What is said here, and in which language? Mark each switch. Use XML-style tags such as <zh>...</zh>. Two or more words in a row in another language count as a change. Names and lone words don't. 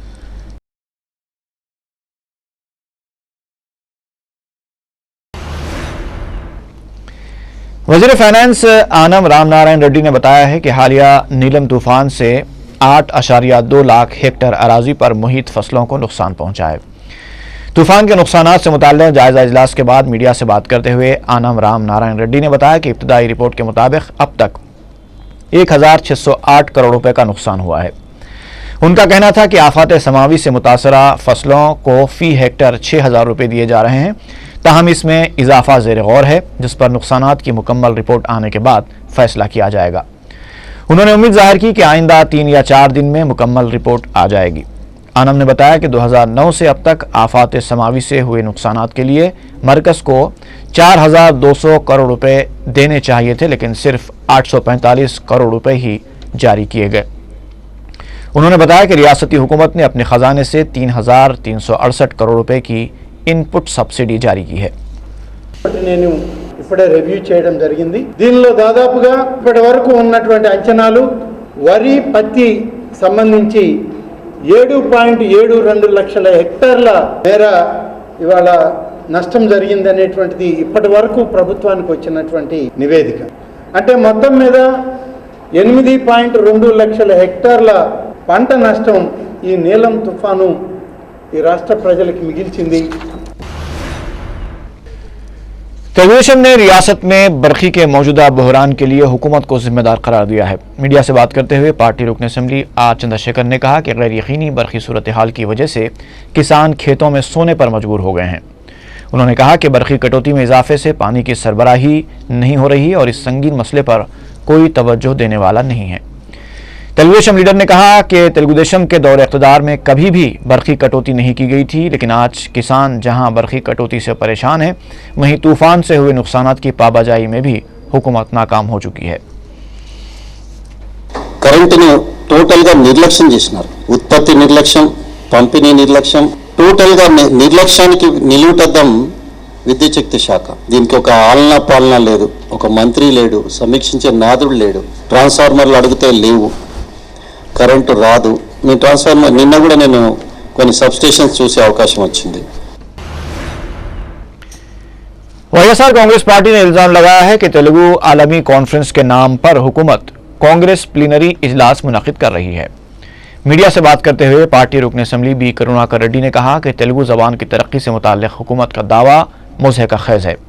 <ur>وزیر فائنانس آنم رام نارائن ریڈی نے بتایا ہے کہ حالیہ نیلم طوفان سے 8.2 لاکھ ہیکٹر اراضی پر محیط فصلوں کو نقصان پہنچا ہے. طوفان کے نقصانات سے متعلق جائزہ اجلاس کے بعد میڈیا سے بات کرتے ہوئے آنم رام نارائن ریڈی نے بتایا کہ ابتدائی رپورٹ کے مطابق اب تک 1608 کروڑ روپے کا نقصان ہوا ہے. ان کا کہنا تھا کہ آفات سماوی سے متاثرہ فصلوں کو فی ہیکٹر 6000 روپے دیے جا رہے ہیں، تاہم اس میں اضافہ زیر غور ہے، جس پر نقصانات کی مکمل رپورٹ آنے کے بعد فیصلہ کیا جائے گا. انہوں نے امید ظاہر کی کہ آئندہ 3 یا 4 دن میں مکمل رپورٹ آ جائے گی. آنم نے بتایا کہ 2009 سے اب تک آفات سماوی سے ہوئے نقصانات کے لیے مرکز کو 4200 کروڑ روپے دینے چاہیے تھے، لیکن صرف 845 کروڑ روپے ہی جاری کیے گئے. انہوں نے بتایا کہ ریاستی حکومت نے اپنے خزانے سے 3368 کروڑ روپے کی</ur> <en>input subsidy</en> <ur>جاری کی ہے.</ur> <te>నేను ఇప్పుడే రివ్యూ చేయడం జరిగింది। దీనిలో దాదాపుగా ఇప్పటి వరకు ఉన్నటువంటి అంచనాలు వరి పత్తి సంబంధించి 7.72 లక్షల హెక్టార్ల మేర ఇవాళ నష్టం జరిగింది అనేటువంటిది ఇప్పటి వరకు ప్రభుత్వానికి వచ్చినటువంటి నివేదిక। అంటే మొత్తం మీద 8.2 లక్షల హెక్టార్ల పంట నష్టం ఈ నీలం తుఫాను ఈ రాష్ట్ర ప్రజలకు మిగిల్చింది।</te> <ur>تلگودیشم نے ریاست میں برقی کے موجودہ بحران کے لیے حکومت کو ذمہ دار قرار دیا ہے. میڈیا سے بات کرتے ہوئے پارٹی رکن اسمبلی آر چندرشیکھر نے کہا کہ غیر یقینی برقی صورت حال کی وجہ سے کسان کھیتوں میں سونے پر مجبور ہو گئے ہیں. انہوں نے کہا کہ برقی کٹوتی میں اضافے سے پانی کی سربراہی نہیں ہو رہی اور اس سنگین مسئلے پر کوئی توجہ دینے والا نہیں ہے. تلگودیشم لیڈر نے کہا کہ تلگودیشم کے دور اقتدار میں کبھی بھی برقی کٹوتی نہیں کی گئی تھی، لیکن آج کسان جہاں برقی کٹوتی سے پریشان ہے، وہیں طوفان سے ہوئے نقصانات کی پابجائی میں بھی حکومت ناکام ہو چکی ہے.</ur> <te>కరెంటును టోటల్గా నిర్లక్ష్యం చేసినారు। ఉత్పత్తి నిర్లక్ష్యం, పంపిణీ నిర్లక్ష్యం, టోటల్గా నిర్లక్ష్యానికి నిలువుటద్దం విద్యుత్ శక్తి శాఖ। దీనికి ఒక ఆలనా పాలన లేదు, ఒక మంత్రి లేడు, సమీక్షించే నాదుడు లేడు, ట్రాన్స్ఫార్మర్లు అడిగితే లేవు, కరెంటు రాదు। మీ ట్రాన్స్ఫార్మర్ నిన్న కూడా నేను కొన్ని సబ్స్టేషన్స్ చూసే అవకాశం వచ్చింది।</te> <ur>وائی ایس آر کانگریس پارٹی نے الزام لگایا ہے کہ تلگو عالمی کانفرنس کے نام پر حکومت کانگریس پلینری اجلاس منعقد کر رہی ہے. میڈیا سے بات کرتے ہوئے پارٹی رکن اسمبلی بی کروناکر ریڈی نے کہا کہ تلگو زبان کی ترقی سے متعلق حکومت کا دعویٰ مضحکہ خیز ہے.</ur>